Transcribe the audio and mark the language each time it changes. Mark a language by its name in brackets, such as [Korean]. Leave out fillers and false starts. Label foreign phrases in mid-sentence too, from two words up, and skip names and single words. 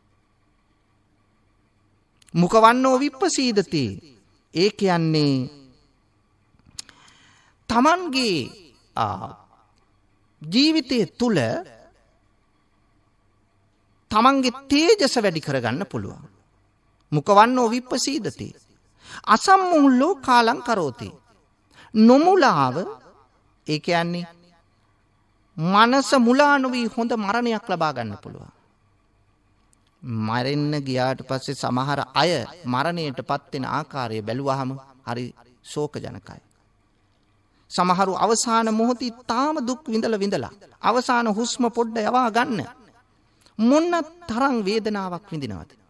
[Pali] මුඛවන්නෝ විප්පසීදති. [Sinhala] ඒ කියන්නේ තමන්ගේ ජීවිතයේ තුල තමන්ගේ තේජස වැඩි කරගන්න පුළුවන්. [Pali] මුඛවන්නෝ විප්පසීදති. අසම්මුල්ලෝ කාලං කරෝති. [Sinhala] නොමුලාව ඒ කියන්නේ මනස මුලා නොවි හොඳ මරණයක් ලබා ගන්න පුළුවන්. මරෙන්න ගියාට පස්සේ සමහර අය මරණයටපත් වෙන ආකාරය බැලුවහම හරි ශෝකජනකයි. සමහරු අවසාන මොහොතේ තාම දුක් විඳලා අවසාන හුස්ම පොඩ්ඩ යවා ගන්න මොන තරම් වේදනාවක් විඳිනවද?